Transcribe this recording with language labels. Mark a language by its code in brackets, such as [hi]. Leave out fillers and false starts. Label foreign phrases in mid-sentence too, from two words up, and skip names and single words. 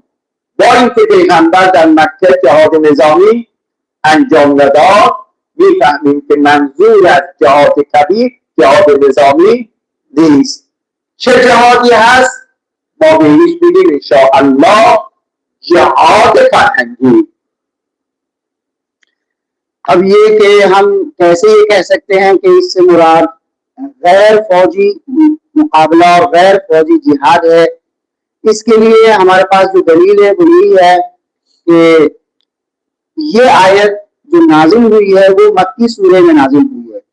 [fa] با اینکه پیغمبر در مکه جهاد نظامی انجام نداد، میفهمیم که منظور از جهاد کبیر جهاد نظامی نیست. چه جهادی هست؟ ما بهش میگیم انشاءالله جهاد فرهنگی. [ur] اب یہ کہ ہم کیسے یہ کہہ سکتے ہیں کہ اس سے مراد غیر فوجی مقابلہ اور غیر فوجی جہاد ہے. اس کے لیے ہمارے پاس جو دلیل ہے وہ یہی ہے کہ یہ آیت جو نازل ہوئی ہے وہ مکی سورے میں نازل ہوئی ہے वो मक्की सूरे में नाजिल हुई है।